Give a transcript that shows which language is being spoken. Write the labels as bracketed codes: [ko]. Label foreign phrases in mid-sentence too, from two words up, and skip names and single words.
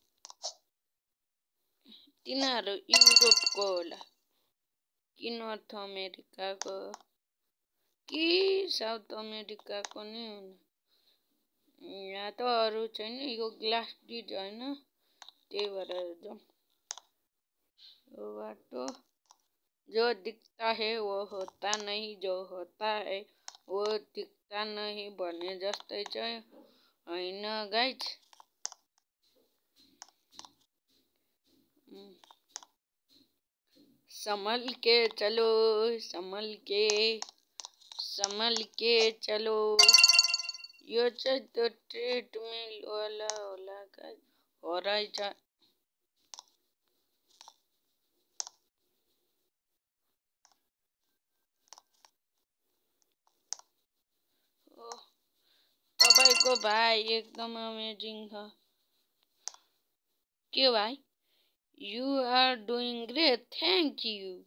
[ne] तिनीहरू युरोपको होला कि नर्थ अमेरिकाको कि साउथ अमेरिकाको नि हुन्। यहाँ त अरू छैन, यो ग्लास ब्रिज होइन, त्यही भएर जाउँ। यो बाटो [hi] जो दिखता है वो होता नहीं, जो होता है वो दिखता नहीं [ne] भने जस्तै चाहिँ होइन गाइज। [hi] संभल के चलो, संभल के चलो। [ne] यो चाहिँ त्यो ट्रेडमिल वाला होला गाइज, हो रहेछ। तपाईँको भाइ एकदम अमेजिङ छ। के भाइ? [en] you are doing great, thank you.